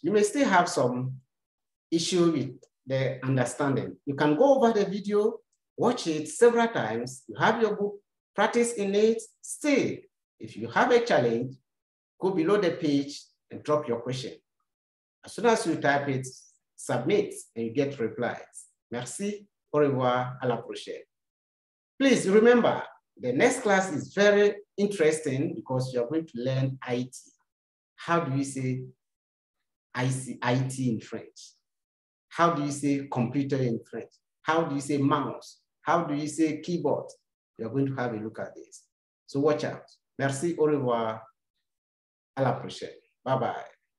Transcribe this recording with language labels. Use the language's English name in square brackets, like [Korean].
[English] You may still have some issue with the understanding. You can go over the video, watch it several times. You have your book, practice in it. Still, if you have a challenge, go below the page and drop your question. As soon as you type it, submit, and you get replies. [French] Merci, au revoir, à la prochaine. [English] Please remember, the next class is very interesting because you are going to learn IT. How do you say IT in French? How do you say computer in French? How do you say mouse? How do you say keyboard? You are going to have a look at this. So watch out. [French] Merci, au revoir, à la prochaine. [English] Bye-bye.